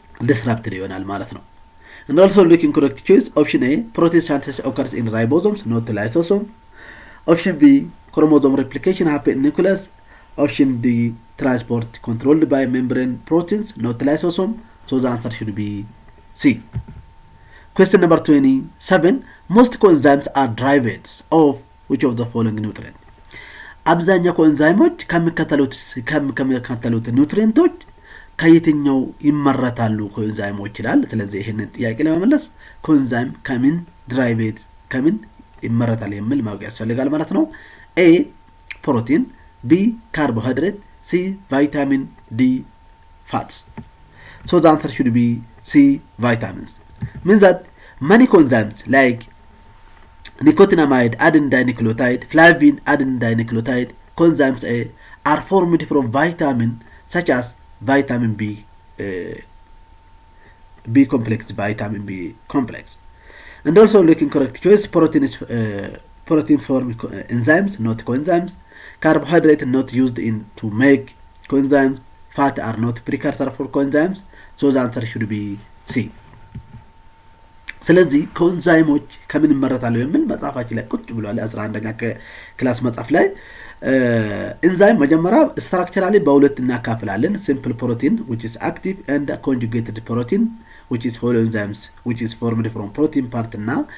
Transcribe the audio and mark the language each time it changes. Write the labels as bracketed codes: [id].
[en] disrupted [am] ይሆናል ማለት ነው። [en] And also looking correct choice, option A protein synthesis occurs in ribosomes, not lysosome. Option B chromosome replication happens in nucleus. Option D transport controlled by membrane proteins, not lysosome. So the answer should be C. Question number 27. Most coenzymes are derivatives of which of the following nutrient? [am] አብዛኛው ኮኤንዛይሞች ከሚከተሉት ኒውትሪየንቶች ከየትኛው ይመረታሉ ኮኤንዛይሞች ይላል። ስለዚህ ይሄንን ጥያቄ ለመመለስ ኮኤንዛይም ከምን ድራይቬት ከምን ይመረታል የሚል ማወቅ ያስፈልጋል ማለት ነው። A ፕሮቲን፣ B ካርቦሃይድሬት፣ C ቫይታሚን፣ D ፋትስ። [en] So the answer should be C, vitamins. Means that many coenzymes like nicotinamide, adenine dinucleotide, flavin, adenine dinucleotide, coenzymes A are formed from vitamin such as vitamin B, B complex, vitamin B complex. And also looking correct choice, protein is protein form enzymes, not coenzymes. Carbohydrate not used in to make coenzymes. Fat are not precursor for coenzymes. So the answer should be C. [am] ስለዚህ ኮንዛይሞች ከምን ይመረታሉ የሚል መጽሐፋችን ላይ ቁጭ ብሏል 11ኛ ክላስ መጽሐፍ ላይ ኢንዛይም መጀመሪያ ስትራክቸራሊ በሁለት እናካፍላለን ሲምፕል ፕሮቲን [en] which is active and conjugated protein which is whole enzymes which is formed from protein part [am] እና